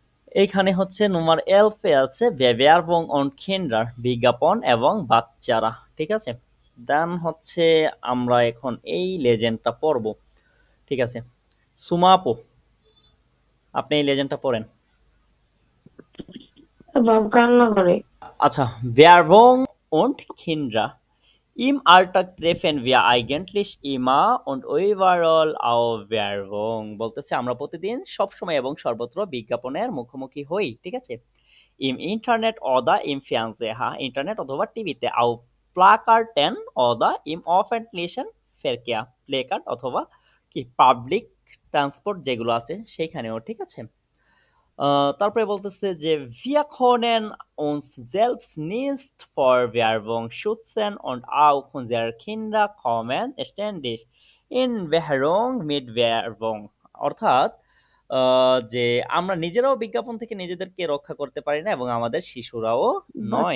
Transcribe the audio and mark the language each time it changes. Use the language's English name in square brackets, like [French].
[Bangla] এইখানে হচ্ছে Nummer 11 আছে [German] Bewerbung und Kinder, [Bangla] বিজ্ঞাপন এবং বাচ্চারা, ঠিক আছে? দেন হচ্ছে আমরা এখন এই লেজেন্ডটা পড়ব। ঠিক আছে, সুমা আপু, আপনি এই লেজেন্ডটা পড়েন। বাবা কান্না করে। [German] আচ্ছা, Werbung und Kinder. Im Alltag treffen wir eigentlich immer und überall auf Werbung. [Bangla] বলতেছে আমরা প্রতিদিন সবসময় এবং সর্বত্র বিজ্ঞাপনের মুখোমুখি হই। ঠিক আছে, [German] im Internet oder im Fernseher, [Bangla] internet অথবা টিভিতে, [German] auf Plakaten oder im öffentlichen Verkehr, [Bangla] placard অথবা কি পাবলিক ট্রান্সপোর্ট যেগুলো আছে সেখানেও। ঠিক আছে, তারপরে বলতেছে যে [German] wir können uns selbst nicht vor Werbung schützen und auch unsere Kinder kommen ständig in Berührung mit Werbung। [Bangla] অর্থাৎ যে আমরা নিজেরাও বিজ্ঞাপন থেকে নিজেদেরকে রক্ষা করতে পারি না এবং আমাদের শিশুরাও নয়।